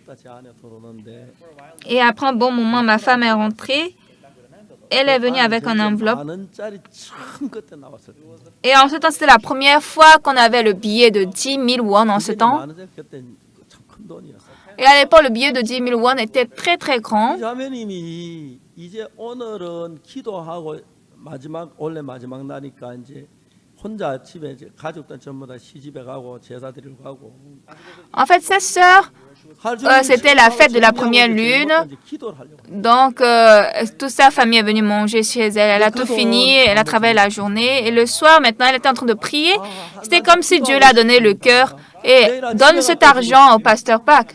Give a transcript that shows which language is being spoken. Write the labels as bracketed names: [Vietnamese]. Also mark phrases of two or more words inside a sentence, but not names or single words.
[French] Et après un bon moment, ma femme est rentrée. Elle est venue avec une enveloppe. Et en ce temps, c'était la première fois qu'on avait le billet de 10 000 won en ce temps. Et à l'époque, le billet de 10 000 won était très, très grand. [Korean] 자매님이 이제 오늘은 기도하고 원래 마지막 날이니까 이제 혼자 집에 이제 가족들 전부 다 시집에 가고 제사 드리러 가고. [French] En fait, sa sœur, c'était la fête de la première lune. Donc, toute sa famille est venue manger chez elle. Elle a tout fini, elle a travaillé la journée. Et le soir, maintenant, elle était en train de prier. C'était comme si Dieu l'a donné le cœur. Et donne cet argent au pasteur Park.